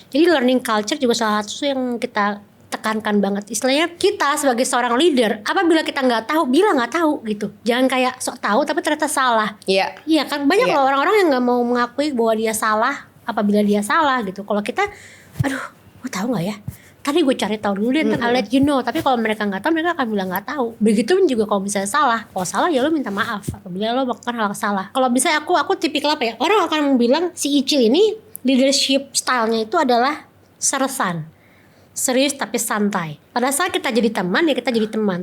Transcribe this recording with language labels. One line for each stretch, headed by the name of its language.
Indonesian: Jadi learning culture juga salah satu yang kita tekankan banget. Istilahnya kita sebagai seorang leader, apabila kita nggak tahu, bilang nggak tahu gitu. Jangan kayak sok tahu tapi ternyata salah. Iya kan, banyak loh orang-orang yang nggak mau mengakui bahwa dia salah apabila dia salah gitu. Kalau kita, aduh, gue tahu nggak ya? Tadi gue cari tahu dulu deh,
English: I'll let you know.
Indonesian: Tapi kalau mereka nggak tahu, mereka akan bilang nggak tahu. Begitupun juga kalau misalnya salah. Kalau salah ya lo minta maaf apabila lo melakukan hal salah. Kalau misalnya aku tipikal apa ya? Orang akan bilang si Icil ini leadership stylenya itu adalah sersan. Serius tapi santai. Pada saat kita jadi teman ya kita jadi teman.